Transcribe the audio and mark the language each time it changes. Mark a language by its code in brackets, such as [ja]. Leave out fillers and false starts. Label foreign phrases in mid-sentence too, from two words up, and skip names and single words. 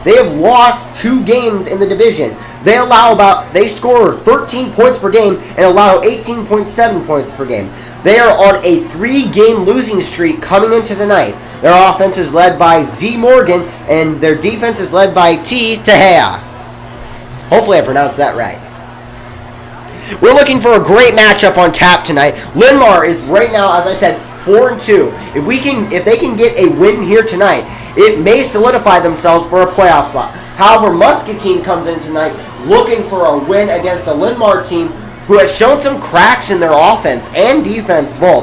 [en] They have lost 2 games in the division. They score 13 points per game and allow 18.7 points per game. They are on a 3-game losing streak coming into tonight. Their offense is led by Z Morgan and their defense is led by T Tehea. Hopefully I pronounced that right. We're looking for a great matchup on tap tonight. Linn-Mar is right now, as I said, 4-2. If they can get a win here tonight, it may solidify themselves for a playoff spot. However, Muscatine comes in tonight looking for a win against a Linn-Mar team who has shown some cracks in their offense and defense both.